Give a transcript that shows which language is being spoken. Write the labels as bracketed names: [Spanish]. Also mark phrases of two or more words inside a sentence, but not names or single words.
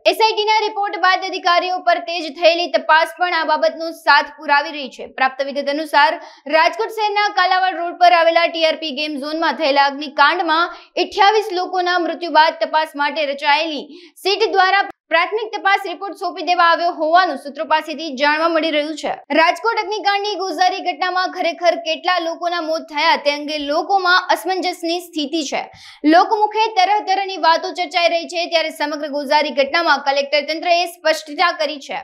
[Gujarati] એસઆઈટીના રિપોર્ટ બાદ અધિકારીઓ પર તેજ થયેલી તપાસ પણ આ બાબતનો સાથ પુરાવી રહી છે। પ્રાપ્ત વિગત અનુસાર રાજકોટ શહેરના કાલાવાડ રોડ પર આવેલા ટીઆરપી ગેમ ઝોનમાં થયેલા અગ્નિકાંડમાં 28 લોકોના મૃત્યુ બાદ તપાસ માટે રચાયેલી સીટ દ્વારા પ્રાથમિક તપાસ રિપોર્ટ સોંપી દેવા આવ્યો હોવાનું સૂત્રો પાસેથી જાણવા મળી રહ્યું છે। રાજકોટ અગ્નિકાંડની ગોઝારી ઘટનામાં ખરેખર કેટલા લોકોના મોત થયા તે અંગે લોકોમાં અસમંજસની સ્થિતિ છે। લોકમુખે તરહની વાતો ચર્ચાઈ રહી છે, ત્યારે સમગ્ર ગોઝારી ઘટનામાં કલેક્ટર તંત્રએ સ્પષ્ટતા કરી છે।